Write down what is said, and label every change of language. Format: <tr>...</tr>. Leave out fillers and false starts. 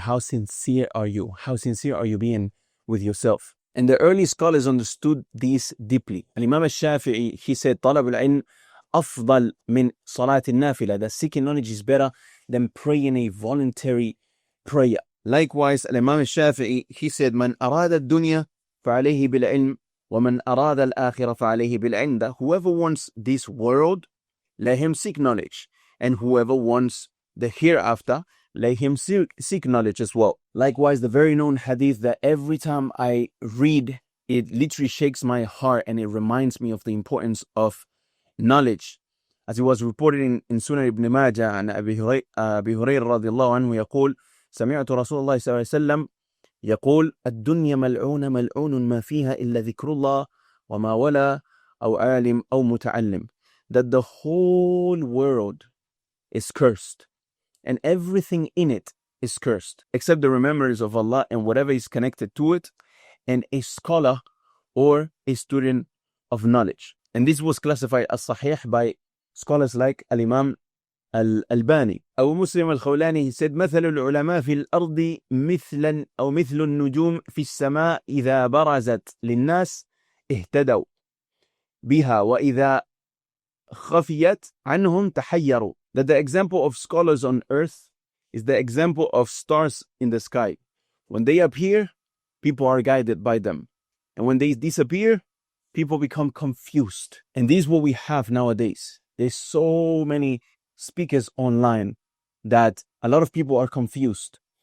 <en>How sincere are you? How sincere are you being with yourself? And the early scholars understood this deeply. Al-Imam al-Shafi'i, he said,</en> <ar>طَلَبُ الْعِلْمِ أفضل من صلاة النافلة.</ar> <en>That seeking knowledge is better than praying a voluntary prayer. Likewise, Imam al-Shafi'i, he said,</en> <ar>من أراد الدنيا فعليه بالعلم ومن أراد الآخرة فعليه بالعلم.</ar> <en>That whoever wants this world, let him seek knowledge. And whoever wants the hereafter, let him seek knowledge as well. Likewise, the very known hadith that every time I read, it literally shakes my heart and it reminds me of the importance of knowledge. As it was reported in Sunan ibn Majah and Abi Hurairah</en> <ar>رضي الله عنه يقول سمعت رسول الله صلى الله عليه وسلم يقول الدنيا ملعونة ملعون ما فيها إلا ذكر الله وما ولا أو عالم أو متعلم.</ar> <en>That the whole world is cursed and everything in it is cursed except the remembrance of Allah and whatever is connected to it, and a scholar or a student of knowledge. And this was classified as sahih by scholars like Al-Imam Al-Albani. Abu Muslim Al-Khawlani, he said</en> <ar>مثل العلماء في الأرض مثل أو مثل النجوم في السماء إذا برزت للناس اهتدوا بها وإذا خفيت عنهم تحيروا.</ar> <en>That the example of scholars on earth is the example of stars in the sky. When they appear, people are guided by them. And when they disappear, people become confused. And this is what we have nowadays. There's so many speakers online that a lot of people are confused.</en>